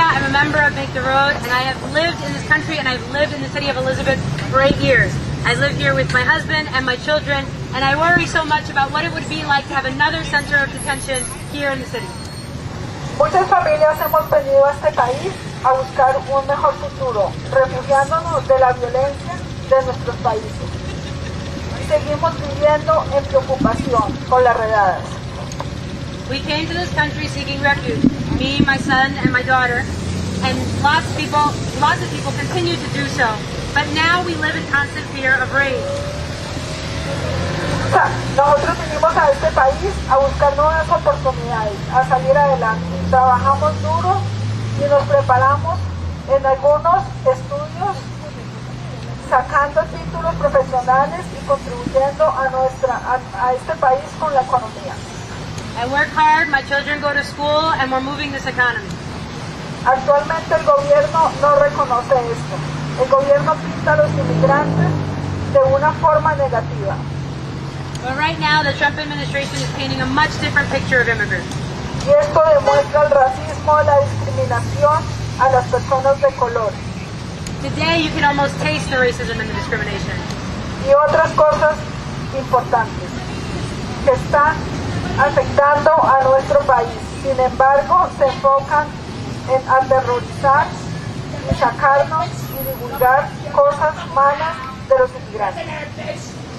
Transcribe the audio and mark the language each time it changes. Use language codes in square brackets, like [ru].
[en] I'm a member of Make the Road, and I have lived in this country, and I've lived in the city of Elizabeth for 8 years. I live here with my husband and my children, and I worry so much about what it would be like to have another center of detention here in the city. [es] Muchas familias hemos venido a este país a buscar un mejor futuro, refugiándonos de la violencia de nuestros países. Y seguimos viviendo en preocupación con las redadas. [en] We came to this country seeking refuge, me, my son, and my daughter, and lots of people continue to do so. But now we live in constant fear of raid. [es] O sea, nosotros vinimos a este país a buscar nuevas oportunidades, a salir adelante. Trabajamos duro y nos preparamos en algunos estudios, sacando títulos profesionales y contribuyendo a este país con la economía. [en] I work hard, my children go to school, and we're moving this economy. [es] Actualmente el gobierno no reconoce esto. El gobierno pinta a los inmigrantes de una forma negativa. [en] But right now, the Trump administration is painting a much different picture of immigrants. [es] Y esto demuestra el racismo, la discriminación a las personas de color. [en] Today, you can almost taste the racism and the discrimination. [es] Y otras cosas importantes que están afectando a nuestro país. Sin embargo, se enfocan en aterrorizar y sacarnos y divulgar cosas malas de los inmigrantes.